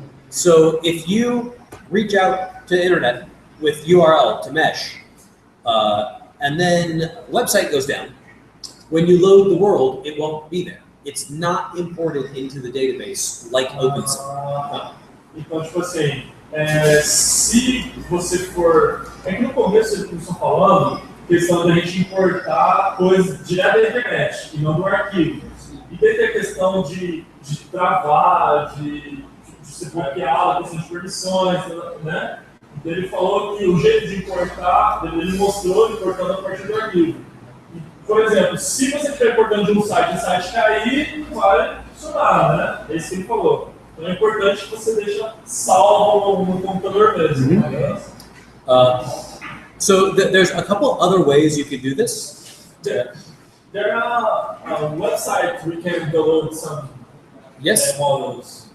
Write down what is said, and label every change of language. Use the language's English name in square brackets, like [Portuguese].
[English] So if you reach out to the internet with URL to mesh, and then website goes down, when you load the world, it won't be there. It's not imported into the database like OpenSea. [Portuguese] Então, tipo assim, se você for... É que no começo eles estão falando questão da gente importar coisas direto da internet e não do arquivo. E tem a questão de travar, de ser bloqueado, a questão de permissões, né? Então ele falou que o jeito de importar, ele mostrou importando a partir do arquivo. E, por exemplo, se você estiver importando de um site e o site cair, não vai funcionar, né? É isso que ele falou. Então é importante que você deixe salvo no computador mesmo. Né? [English] So there's a couple other ways you could do this. There are websites we can download some models.